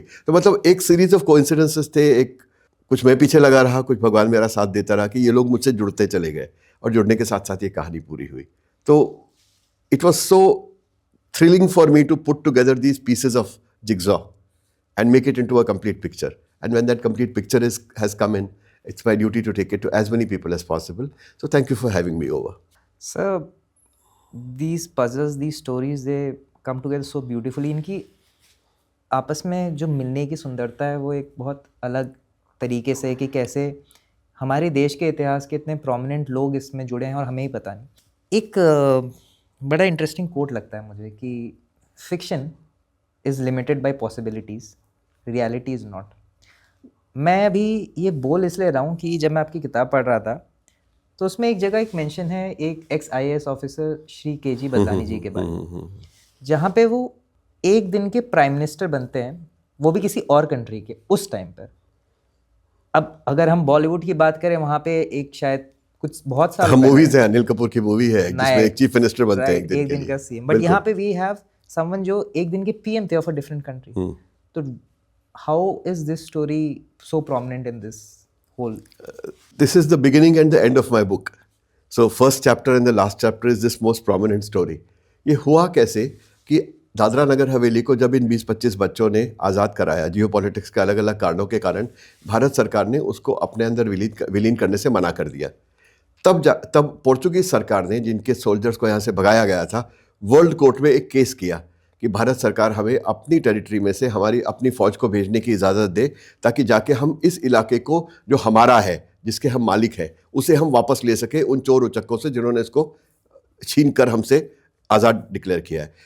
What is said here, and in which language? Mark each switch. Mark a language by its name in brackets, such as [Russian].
[Hindi] तो मतलब एक सीरीज ऑफ कोइंसिडेंसेस थे, एक कुछ मैं पीछे लगा रहा, कुछ भगवान मेरा साथ देता रहा कि ये लोग मुझसे जुड़ते चले गए, और जुड़ने के साथ साथ ये कहानी पूरी हुई। [English] तो it was so thrilling for me to put together these pieces of jigsaw and make it into a complete picture. And when that complete picture has come in, it's my duty to take it to as many people as possible. So thank you for having me over. Sir, these puzzles, these stories, they come together so beautifully. [Hindi] इनकी आपस में जो मिलने की सुंदरता है वो एक बहुत अलग तरीके से, कि कैसे हमारे देश के इतिहास के इतने प्रोमिनेंट लोग इसमें जुड़े हैं और हमें ही पता नहीं। एक बड़ा इंटरेस्टिंग कोट लगता है मुझे कि [English] Fiction is limited by possibilities, reality is not. [Hindi] मैं अभी ये बोल इसलिए रहा हूँ कि जब मैं आपकी किताब पढ़ रहा था तो उसमें एक जगह एक मेंशन है एक ex-IAS officer Shri KG. Badlani जी के बारे में, जहाँ पे वो एक दिन के प्राइम मिनिस्टर बनते हैं, वो भी किसी और कंट्री के उस टाइम पर। अब अगर हम बॉलीवुड की बात करें, वहाँ पे एक शायद कुछ बहुत सारे मूवीज है, अनिल कपूर की मूवी है जिसमें एक चीफ मिनिस्टर बनते हैं एक दिन का सीएम, बट यहाँ पे [English] we have someone [Hindi] जो एक दिन के पीएम थे [English] Of a different country. तो how is this story so prominent in this whole? This is the beginning and the end of my book. So first chapter and the last chapter is this most prominent story. [Hindi] ये हुआ कैसे कि दादरा नगर हवेली को जब इन 20-25 बच्चों ने आज़ाद कराया, जियो politics के अलग अलग कारणों के कारण भारत सरकार ने उसको अपने अंदर विलीन करने से मना कर दिया। तब पोर्चुगीज सरकार ने, जिनके सोल्जर्स को यहाँ से भगाया गया था, वर्ल्ड कोर्ट में एक केस किया कि भारत सरकार हमें अपनी टेरिटरी में से हमारी अपनी फ़ौज को भेजने की इजाज़त दे, ताकि जाके हम इस इलाके को जो हमारा है, जिसके हम मालिक हैं, उसे हम वापस ले सके उन चोर उचक्कों से जिन्होंने इसको छीन कर हमसे आज़ाद डिक्लेयर किया है।